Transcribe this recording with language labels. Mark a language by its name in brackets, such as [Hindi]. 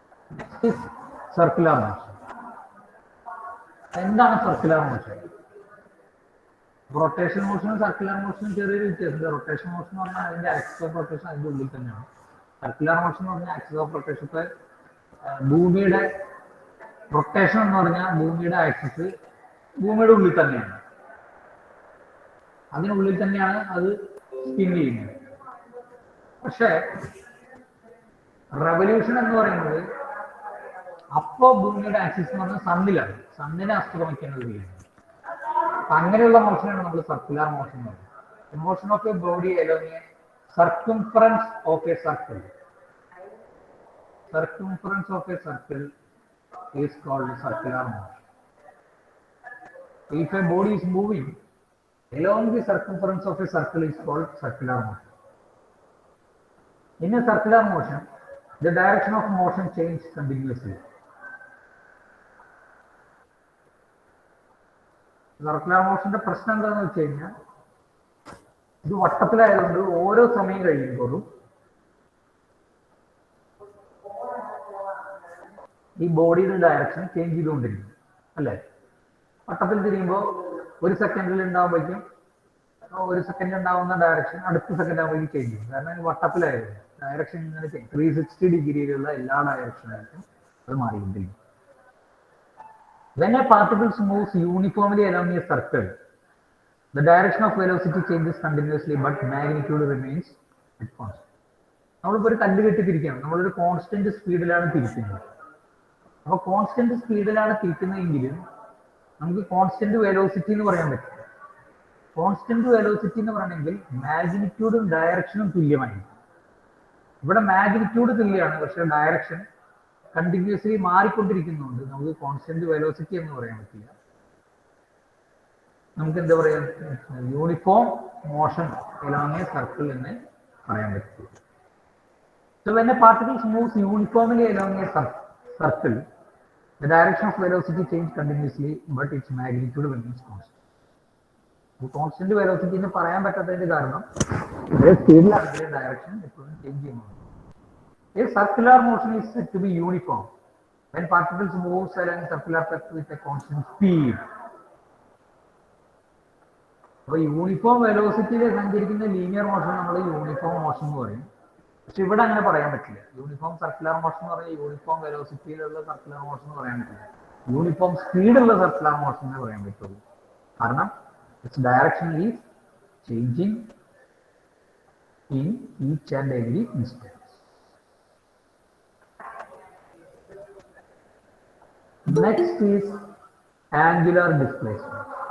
[English] Next is circular motion. [Malayalam] എന്താണ് circular motion? Rotation മോഷനും circular മോഷനും ചെറിയൊരു വ്യത്യാസമുണ്ട്. റൊട്ടേഷൻ മോഷൻ എന്ന് പറഞ്ഞാൽ അതിന്റെ ആക്സിസ് ഓഫ് റൊട്ടേഷൻ അതിന്റെ ഉള്ളിൽ തന്നെയാണ്. സർക്കുലർ മോഷൻ എന്ന് പറഞ്ഞാൽ ആക്സിസ് ഓഫ് റൊട്ടേഷൻ. ഇപ്പൊ ഭൂമിയുടെ റൊട്ടേഷൻ എന്ന് പറഞ്ഞാൽ ഭൂമിയുടെ ആക്സിസ് ഭൂമിയുടെ ഉള്ളിൽ തന്നെയാണ്, അതിനുള്ളിൽ തന്നെയാണ് അത് സ്പിൻ ചെയ്യുന്നത്. പക്ഷെ റെവല്യൂഷൻ എന്ന് പറയുന്നത് അപ്പോ ഭൂമിയുടെ ആക്സിസ് എന്ന് പറഞ്ഞാൽ സണ്ണിലാണ്, സണ്ണിനെ ആസ്പദമാക്കുന്നത് ചെയ്യുന്നത്. അപ്പൊ അങ്ങനെയുള്ള മോഷനാണ് നമ്മൾ സർക്കുലർ മോഷൻ എന്ന് പറയുന്നത്. [English] Motion of a body along a circumference of a circle. Circumference of a circle is called circular motion. If a body is moving along the circumference of a circle is called circular motion. In a circular motion, the direction of motion changes continuously. [Malayalam] Circular മോഷന്റെ പ്രശ്നം എന്താണെന്ന് വെച്ച് കഴിഞ്ഞാൽ ഇത് വട്ടത്തിലായതുകൊണ്ട് ഓരോ സമയം കഴിയുമ്പോഴും ഈ ബോഡിയുടെ ഡയറക്ഷൻ ചേഞ്ച് ചെയ്തുകൊണ്ടിരിക്കും അല്ലേ. വട്ടത്തിൽ തിരിയുമ്പോൾ ഒരു സെക്കൻഡിൽ ഉണ്ടാകുമ്പോഴേക്കും ഒരു സെക്കൻഡ് ഉണ്ടാവുന്ന ഡയറക്ഷൻ അടുത്ത സെക്കൻഡ് ആകുമ്പോഴേക്കും ചേഞ്ച് ചെയ്യും. കാരണം വട്ടത്തിലായിരുന്നു ഡയറക്ഷൻ ഇങ്ങനെ 360 ഡിഗ്രിയിലുള്ള എല്ലാ ഡയറക്ഷനായിട്ടും അത് മാറിക്കൊണ്ടിരിക്കും. [English] When a particle moves uniformly along a circle, the direction of velocity changes continuously, but magnitude remains at constant. [Malayalam] നമ്മളിപ്പോൾ ഒരു കല്ല് കെട്ടി തിരിക്കുകയാണ്, നമ്മളൊരു കോൺസ്റ്റന്റ് സ്പീഡിലാണ് തിരിക്കുന്നത്. അപ്പോൾ കോൺസ്റ്റന്റ് സ്പീഡിലാണ് തിരിക്കുന്നതെങ്കിലും നമുക്ക് കോൺസ്റ്റന്റ് വെലോസിറ്റി എന്ന് പറയാൻ പറ്റില്ല. കോൺസ്റ്റന്റ് വെലോസിറ്റി എന്ന് പറയണമെങ്കിൽ മാഗ്നിറ്റ്യൂഡും ഡയറക്ഷനും തുല്യമായിരിക്കും. ഇവിടെ മാഗ്നിറ്റ്യൂഡ് തുല്യമാണ്, പക്ഷേ ഡയറക്ഷൻ കണ്ടിന്യൂസ്ലി മാറിക്കൊണ്ടിരിക്കുന്നുണ്ട്. നമുക്ക് കോൺസ്റ്റന്റ് വെലോസിറ്റി എന്ന് പറയാൻ പറ്റില്ല. നമുക്ക് എന്താ പറയാ, uniform motion along a circle എന്ന് പറയാൻ പറ്റില്ല. [English] So when a particle moves uniformly along a circle, the direction of velocity changes continuously, but its magnitude remains constant. [Malayalam] Constant velocity എന്ന് പറയാൻ പറ്റാത്തതിന്റെ കാരണം ഒരേ സ്പീഡിലാണെങ്കിൽ ഡയറക്ഷൻ എപ്പോഴും ചേഞ്ച് ചെയ്യുന്നുണ്ട്. [English] A circular motion is said to be uniform when particles move along a circular path with a constant speed. [Malayalam] അപ്പോൾ uniform വെലോസിറ്റിയിൽ സഞ്ചരിക്കുന്ന linear motion നമ്മൾ uniform motion എന്ന് പറയും. പക്ഷെ ഇവിടെ അങ്ങനെ പറയാൻ പറ്റില്ല. യൂണിഫോം സർക്കുലർ മോഷൻ എന്ന് പറഞ്ഞാൽ യൂണിഫോം വെലോസിറ്റിയിലുള്ള സർക്കുലർ മോഷൻ എന്ന് പറയാൻ പറ്റില്ല. യൂണിഫോം സ്പീഡുള്ള സർക്കുലർ മോഷൻ എന്ന് പറയാൻ പറ്റുള്ളൂ. കാരണം [English] It's direction is changing in each and every instance. Next is angular displacement.